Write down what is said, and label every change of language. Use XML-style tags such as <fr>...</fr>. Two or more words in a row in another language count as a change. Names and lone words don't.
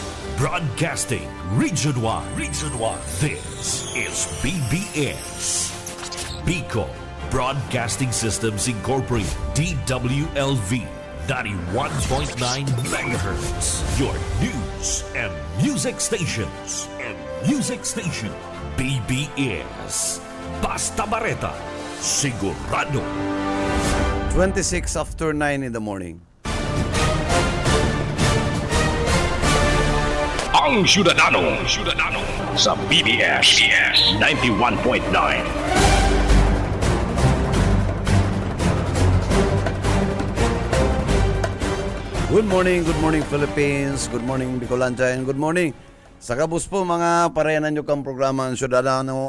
<en>Broadcasting Region 1. Region 1. This is BBS. Bicol Broadcasting Systems Incorporated. DWLV. 91.9 megahertz. Your news and music stations. BBS. Basta Bareta. Sigurado. 26 after 9 in the morning.</en> <bik>Ang Syudadano sa BBS 91.9.</bik> <en>Good morning Philippines, good morning Bicolanja, and good morning</en> <bik>sa kabus po mga parehanan nyo kang programa ng Syudadano.</bik>